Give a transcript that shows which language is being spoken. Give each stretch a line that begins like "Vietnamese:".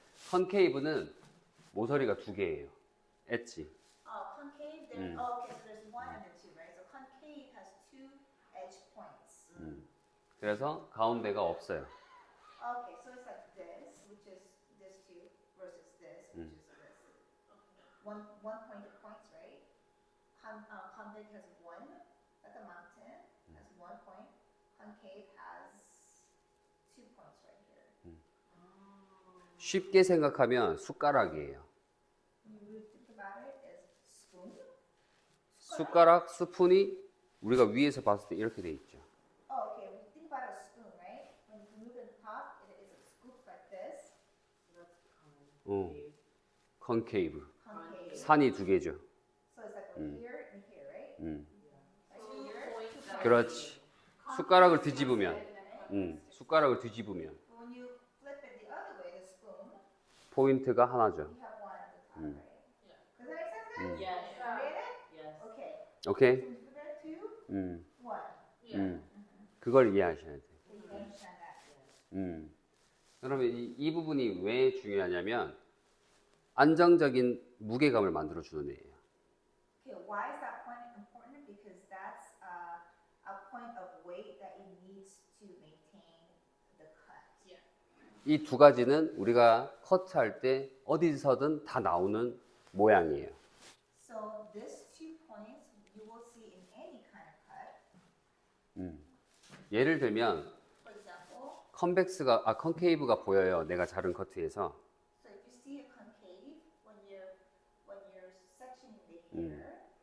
Korean: 컨케이브는 모서리가 두 개예요. 엣지.
English: Concave, there's, okay, so there's one and then two, right? So concave has two edge points.
Korean: 그래서 가운데가 없어요.
English: Okay, so it's like this, which is this two, versus this, which is this. One pointed points, right? Convex has one, like a mountain, has one point. Concave has 2 points right here.
Korean: 쉽게 생각하면 숟가락이에요.
English: You think about it as spoon.
Korean: 숟가락, 스푼이 우리가 위에서 봤을 때 이렇게 돼 있죠.
English: Oh, okay. When you think about a spoon, right? When you move it top, it is scooped like this.
Korean: 컨케이브.
English: Concave.
Korean: 산이 두 개죠.
English: So it's like here and here, right? Like here, 2 points.
Korean: 그렇지. 숟가락을 뒤집으면, 숟가락을 뒤집으면
English: But when you flip it the other way, the spoon,
Korean: 포인트가 하나죠.
English: you have one at the top, right? Does that make sense, guys? Yes. You get it? Yes. Okay.
Korean: 오케이?
English: So we flip it 2, 1.
Korean: 그걸 이해하셔야 돼요.
English: So you understand that.
Korean: 그러면 이 부분이 왜 중요하냐면 안정적인 무게감을 만들어 주는 애예요.
English: Okay, why is that point important? Because that's a point of weight that it needs to maintain the cut.
Korean: 이 두 가지는 우리가 커트할 때 어디서든 다 나오는 모양이에요.
English: So these 2 points you will see in any kind of cut.
Korean: 예를 들면
English: For example,
Korean: 컨케이브가 보여요. 내가 자른 커트에서.
English: so if you see a concave when you're sectioning the hair,